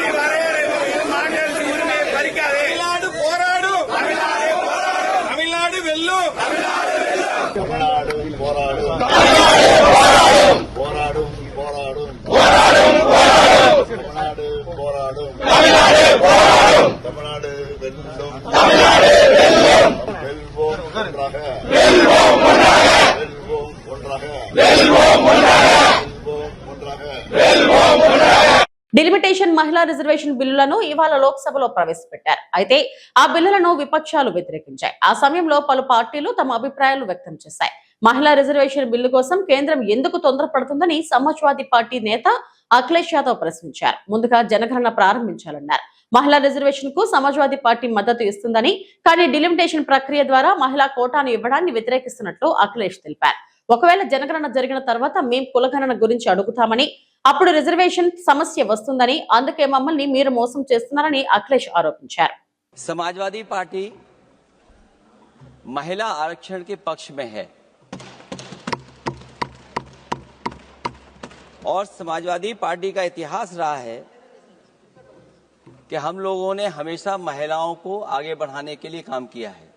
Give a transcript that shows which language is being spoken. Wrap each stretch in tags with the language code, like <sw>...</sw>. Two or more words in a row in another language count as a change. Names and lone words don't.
<ta>தமிழ்நாடு போராடும், தமிழ்நாடு வெல்லும், தமிழ்நாடு போராடும், தமிழ்நாடு போராடும், தமிழ்நாடு வெல்லும், வெல்வோம் ஒன்றாக.</ta> <te>డిలిమిటేషన్ మహిళా రిజర్వేషన్ బిల్లులను ఇవాళ లోక్సభలో ప్రవేశపెట్టారు. అయితే ఆ బిల్లులను విపక్షాలు వ్యతిరేకించాయి. ఆ సమయంలో పలు పార్టీలు తమ అభిప్రాయాలు వ్యక్తం చేశాయి. మహిళా రిజర్వేషన్ బిల్లు కోసం కేంద్రం ఎందుకు తొందరపడుతుందని సమాజ్వాదీ పార్టీ నేత అఖిలేష్ యాదవ్ ప్రశ్నించారు. ముందుగా జనగణన ప్రారంభించాలన్నారు. మహిళా రిజర్వేషన్ కు సమాజ్వాదీ పార్టీ మద్దతు ఇస్తుందని, కానీ డిలిమిటేషన్ ప్రక్రియ ద్వారా మహిళా కోటాను ఇవ్వడాన్ని వ్యతిరేకిస్తున్నట్లు అఖిలేష్ తెలిపారు. ఒకవేళ జనగణన జరిగిన తర్వాత మేం కులగణన గురించి అడుగుతామని, అప్పుడు రిజర్వేషన్ సమస్య వస్తుందని, అందుకే మమ్మల్ని మీరు మోసం చేస్తున్నారని అఖిలేష్ ఆరోపించారు.</te> <hi>समाजवादी पार्टी महिला आरक्षण के पक्ष में है और समाजवादी पार्टी का इतिहास रहा है कि हम लोगों ने हमेशा महिलाओं को आगे बढ़ाने के लिए काम किया है.</hi>